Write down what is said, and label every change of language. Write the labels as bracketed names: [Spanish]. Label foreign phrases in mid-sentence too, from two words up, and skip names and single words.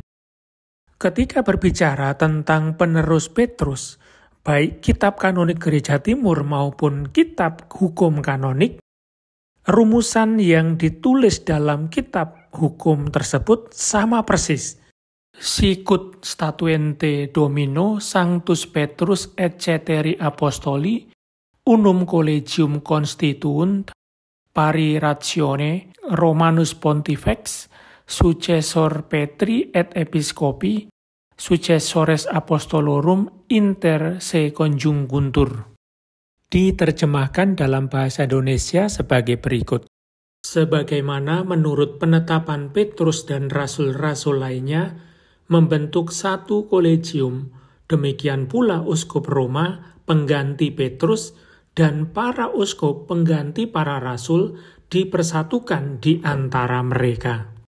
[Indonesian] Ketika berbicara tentang penerus Petrus, baik Kitab Kanonik Gereja Timur maupun Kitab Hukum Kanonik, rumusan yang ditulis dalam Kitab Hukum tersebut sama persis. [Latin] Sicut statuente Domino Sanctus Petrus et ceteri Apostoli, unum collegium constituunt, pari ratione Romanus Pontifex, successor Petri et Episcopi, successores apostolorum inter se conjunguntur. [Indonesian] Diterjemahkan dalam bahasa Indonesia sebagai berikut. Sebagaimana menurut penetapan Petrus dan rasul-rasul lainnya, membentuk satu kolegium, demikian pula uskup Roma, pengganti Petrus, dan para uskup pengganti para rasul dipersatukan di antara mereka.